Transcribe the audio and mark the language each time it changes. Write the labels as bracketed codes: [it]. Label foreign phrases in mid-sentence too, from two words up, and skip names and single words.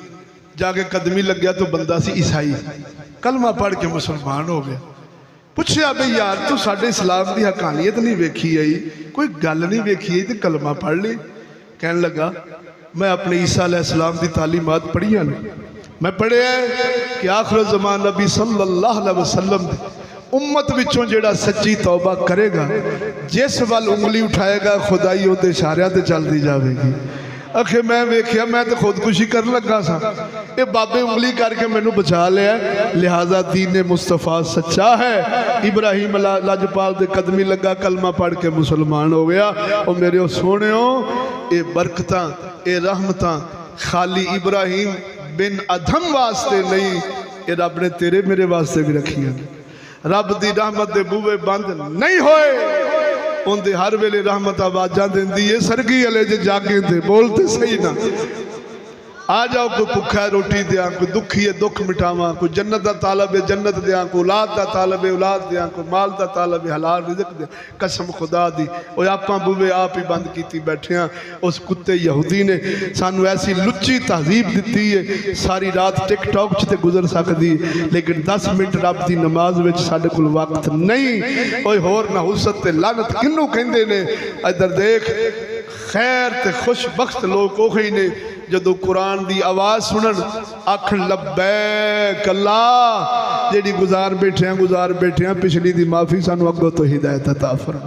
[pa] جا کے قدمیں لگ گیا تو بندہ سی عیسائی، کلمہ پڑھ کے مسلمان ہو گیا. پچھیا بھی یار تو ساڈے اسلام کی حقانیت نہیں ویکھی آئی، کوئی گل نہیں ویکھی آئی تو کلمہ پڑھ لئی. کہن لگا میں اپنے عیسیٰ علیہ السلام کی تعلیمات پڑھیا نے، میں پڑھیا کہ آخر زمان نبی [ar] صلى الله عليه وسلم [pa] امت وچوں جیہڑا سچی توبہ کرے گا، جس ول انگلی اٹھائے گا خدائی اوہدے اشاریاں تے چلدی جائے گی. آکھے میں ویکھیا، میں تو خودکشی کر لگا سا، یہ بابے انگلی کر کے مینوں بچا لیا، لہٰذا دین مصطفیٰ سچا ہے. ابراہیم لجپال دے قدمیں لگا، کلمہ پڑھ کے مسلمان ہو گیا. اور میرے سوہنیو، یہ برکتاں یہ رحمتاں خالی ابراہیم بن ادہم واسطے نہیں، یہ رب نے تیرے میرے واسطے بھی رکھیاں. رب دی رحمت دے بوہے بند نہیں ہوئے، اونکے ہر ویلے رحمت آوازاں دیندی ہے. سرگی والے جے جاگے تھے بولتے سہی نا، آ جاؤ کوئی بھکھا ہے روٹی دیاں، کوئی دکھی ہے دکھ مٹاواں، کوئی جنت کا طالب ہے جنت دیاں، کوئی اولاد کا طالب ہے اولاد دیاں، کوئی مال کا طالب ہے حلال رزق دیاں. قسم خدا دی او آپ بوہے آپ ہی بند کی بیٹھے ہیں. اس کتے یہودی نے سانوں ایسی لچی تہذیب دی ہے، ساری رات ٹک ٹاک چ گزر سکدی، لیکن 10 منٹ رب کی نماز میں ساڈے کول وقت نہیں. کوئی ہور نحوست تے لعنت کنوں کہندے نے؟ ادھر دیکھ، خیر تے خوش بخت لوگ ہی نے جدوں قرآن کی آواز سنن آکھن [ar] لبيك الله, [pa] جیہڑی گزار بیٹھے ہیں پچھلی دی معافی، سانوں اگوں توں ہدایت عطا فرما.